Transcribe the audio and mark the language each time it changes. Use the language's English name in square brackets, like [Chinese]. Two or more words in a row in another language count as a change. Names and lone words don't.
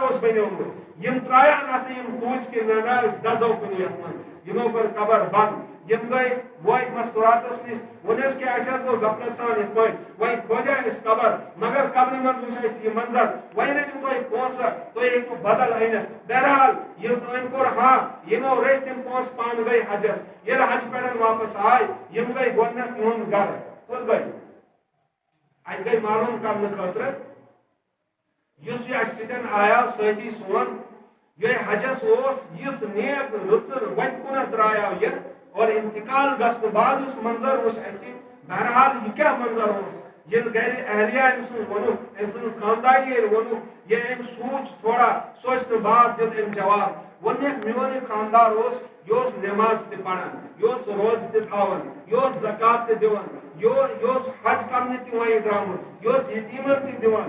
[Kashmiri] اوس بنیومُت یم ترایان اتھ یم کھوج کہ نہ أسۍ دزو کُنہِ یتھ منٛز یمو کٔر قبر بند یم گئی وٲتۍ مستوراتس نش ونس کہ اَسہِ حظ گوٚو غفلت سان یِتھ پٲٹھۍ وۄنۍ کھوجے اَسہِ قبر مگر قبرِ منٛز وٕچھ اَسہِ یہِ منظر وۄنۍ رٔٹِو تُہۍ پونٛسہٕ تُہۍ ہیٚکِو بدل أنِتھ بہرحال أمۍ کوٚر ہاں یِمو رٔٹۍ تِم پونٛسہٕ پانہٕ گٔے حجس ییٚلہِ حج پٮ۪ٹھ واپس آے یم گٔے گۄڈنیتھ یِہُنٛد گرٕ کوٚت گٔے اتہِ گٔے معلوٗم کرنہٕ خٲطرٕ یُس یہِ اَسہِ سۭتۍ آیاو سٲتھی سون یہ حجس اوس یُس نیک رٕژر وتہِ کُنتھ درٛایاو یہِ اور انتقال گژھنہٕ بعد اس منظر وچھ اَسہِ بہرحال یہ کیا منظر اوس ییٚلہِ گرِ اہلیہ أمۍ سٕنٛز ووٚنُکھ أمۍ سٕنٛز خاندانی ییٚلہِ ووٚنُکھ یہِ أمۍ سوٗنٛچ تھوڑا سونٛچنہٕ بعد دیُت أمۍ جواب ووٚننکھ میون یہِ خاندار اوس یہِ اوس نٮ۪ماز تہِ پران یہِ اوس روزٕ تہِ تھاوان یہِ اوس زکات تہِ دِوان یہِ اوس حج کرنہِ تہِ وۄنۍ درٛامُت یہِ اوس یتیٖمن تہِ دِوان